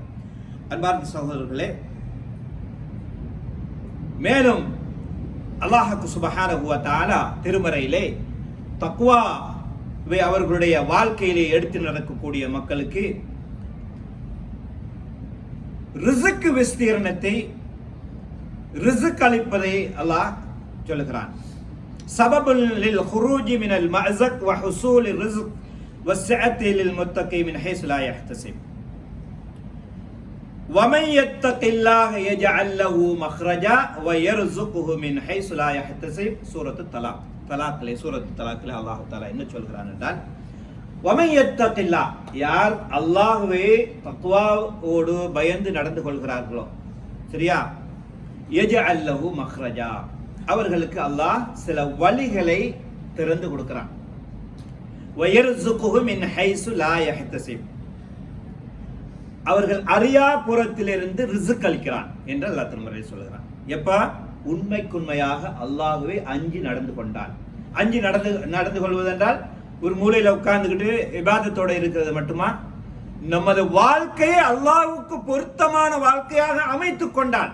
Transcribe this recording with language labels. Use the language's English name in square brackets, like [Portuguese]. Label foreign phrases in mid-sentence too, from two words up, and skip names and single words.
[Tamil] அன்பார்ந்த சகோதரர்களே, மேலும் அல்லாஹ் [Arabic] سبحانه وتعالى [Tamil] திருமறையிலே தக்வாவை அவர்களுடைய வாழ்க்கையிலே எடுத்து நடக்கக்கூடிய மக்களுக்கு ரிஸ்க் விஸ்தீரணத்தை, ரிஸ்க் அளிப்பதை அல்லாஹ் சொல்லுகிறான். [Arabic] سبب للخروج من المأزق وحصول الرزق والسعة للمتقي من حيث لا يحتسب وَمَنْ يَتَّقِ اللَّهَ يَجْعَلْ لَهُ مَخْرَجًا وَيَرْزُقْهُ مِنْ حَيْثُ لَا يَحْتَسِبُ [Tamil] சூரத்து தலாக்லே அல்லாஹ் தஆலா என்ன சொல்கிறான் என்றால், [Arabic] وَمَنْ يَتَّقِ اللَّهَ, [Tamil] யார் அல்லாஹ்வை தக்வாவோடு பயந்து நடந்து கொள்கிறார்களோ, சரியா, [Arabic] يَجْعَلْ لَهُ مَخْرَجًا, [Tamil] அவர்களுக்கு அல்லாஹ் சில வழிகளை திறந்து கொடுக்கிறான். [Arabic] وَيَرْزُقْهُ مِنْ حَيْثُ لَا يَحْتَسِبُ, [Tamil] அவர்கள் அறியா புறத்திலிருந்து ரிஸ்க் அளிக்கிறான் என்று அல்லாஹ் திருமறையில் சொல்கிறான். எப்ப உண்மைக்குண்மையாக அல்லாஹ்வை அஞ்சி நடந்து கொண்டான். அஞ்சி நடந்து கொள்வதென்றால் ஒரு மூலையில உட்கார்ந்துக்கிட்டு இபாதத்தோட இருக்கிறது மட்டுமா? நமது வாழ்க்கையை அல்லாஹ்வுக்கு பொருத்தமான வாழ்க்கையாக அமைத்துக் கொண்டான்.